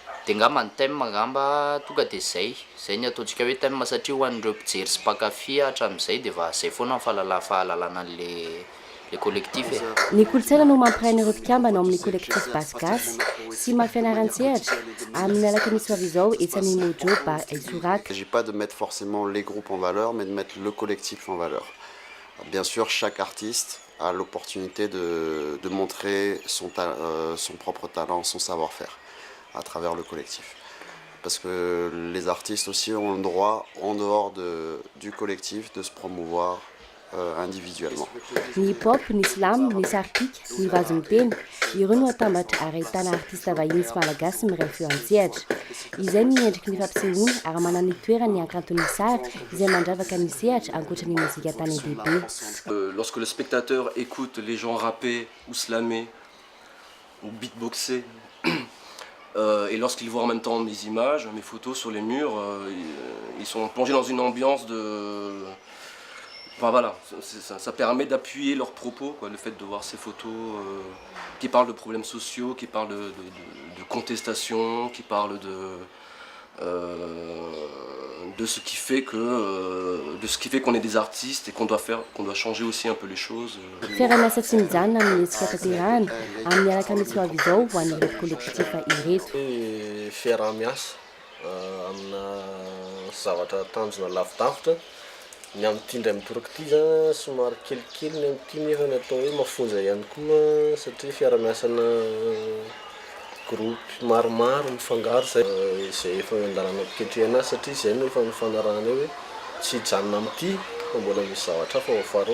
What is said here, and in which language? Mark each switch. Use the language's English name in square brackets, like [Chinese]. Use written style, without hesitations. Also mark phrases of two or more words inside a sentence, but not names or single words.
[Malagasy] de ngamba ny thème ngamba tonga de zay ny ataontsika hoe thème satria ho an'ireo mpijery sy mpakafy hatramin'izay de va zay foana fahalalana [French] le collectif [Malagasy] e. Ny kolontsaina no mampiray ireo mpikambana ao amin'ny collectif Baskas sy mafianaran-tsehatra amin'ny alaka misy avy izao etsany Mojo ba Isoraka. [French] Il ne s'agit pas de mettre forcément les groupes en valeur, mais de mettre le collectif en valeur. Bien sûr, chaque artiste a l'opportunité de montrer son propre talent, son savoir-faire à travers le collectif. Parce que les artistes aussi ont le droit, en dehors du collectif, de se promouvoir individuellement. [Malagasy] Ny pop, ny slam, ny sarpika, ny vazon-teny, ireo no atambatra ary ahitana artista vahiny sy malagasy miray feo an-tsehatra. Izay no miendriky ny fampisehoana ary manana ny toerany hakanton'ny sary izay mandravaka ny sehatra ankoatra ny mozika tany bebe. [French] Lorsque le spectateur écoute les gens rapper ou slammer ou beatboxer et lorsqu'il voit en même temps mes images, mes photos sur les murs, ils sont plongés dans une ambiance de... Enfin voilà, ça permet d'appuyer leurs propos, quoi, le fait de voir ces photos qui parlent de problèmes sociaux, qui parlent de contestation, qui parlent de ce qui fait qu'on est des artistes et qu'on doit changer aussi un peu les choses. [Malagasy] Fiaraha-miasa tsy mijanona amin'ny hetsika tanterahana amin'ny alaka misy avy izao ho an'ireto kolektifa ireto. Fiaraha-miasa amina zavatra tanjona lavidavitra. Ny amin'ity ndray mitoraka ity zany somary kelikely ny amin'ity nefa natao hoe mafonja ihany koa satria fiara-miasana groupe maromaro mifangaro zay efa andalana ampikentrihana satria zay no efa mifanarahana hoe tsy hijanona amin'ity fa mbola misy zavatra fa faharoa.